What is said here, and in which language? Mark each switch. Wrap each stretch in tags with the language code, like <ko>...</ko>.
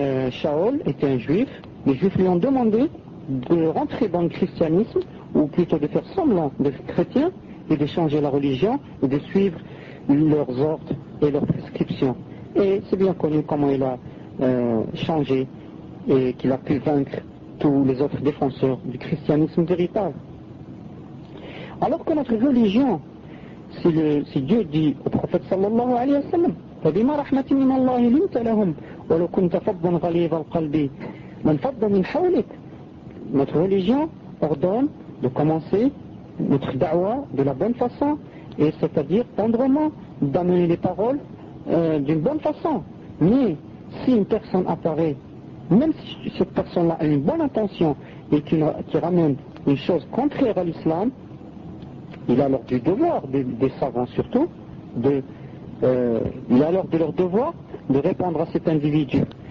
<fr>Shaol était un juif. Les juifs lui ont demandé de rentrer dans le christianisme, ou plutôt de faire semblant d'être chrétien et de changer la religion et de suivre leurs ordres et leurs prescriptions. Et c'est bien connu comment il a changé et qu'il a pu vaincre tous les autres défenseurs du christianisme véritable. Alors que notre religion, si Dieu dit au prophète sallallahu alayhi wa sallam,</fr> <ar>فَبِمَا رَحْمَةٍ مِنَ اللَّهِ لِمْتَ لَهُمْ وَلَوْ كُنْتَ فَضًّا غَلِيظَ الْقَلْبِ مَنْ فَضَّ مِنْ حَوْلِكَ.</ar> <fr>Notre religion ordonne de commencer notre da'wah de la bonne façon, et c'est-à-dire tendrement, d'amener les paroles d'une bonne façon. Mais si une personne apparaît, même si cette personne-là a une bonne intention et qui ramène une chose contraire à l'islam, il a alors du devoir, des savants surtout, il a alors de leur devoir de répondre à cet individu.</fr>